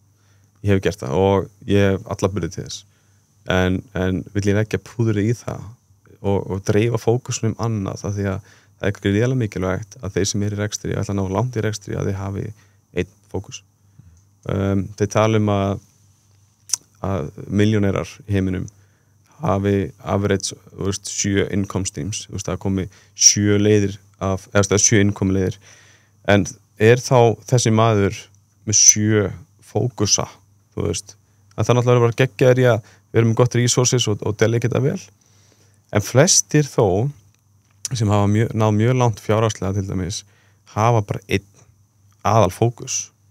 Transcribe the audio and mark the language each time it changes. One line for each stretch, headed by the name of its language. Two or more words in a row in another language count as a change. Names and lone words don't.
Icelandic: Ég hef gert það og ég hef alla burði til þess. En vil ég ekki að púðra í það og dreifa fókusnum annað af því að það er ekki réðilega mikilvægt að þeir sem er í rekstri, ég ætla að ná langt í rekstri að þeir hafi einn fókus. Þeir tala um að milljónerar í heiminum hafi
English: average 7 income streams,
Icelandic: það komi 7 leiðir eða 7 income leiðir en er þá þessi maður með 7 fókusa þú veist, að það náttúrulega bara geggjaður í að við erum með gott resources og delegate það vel en flestir þó sem hafa náð mjög langt fjárhagslega til dæmis hafa bara einn aðal fókus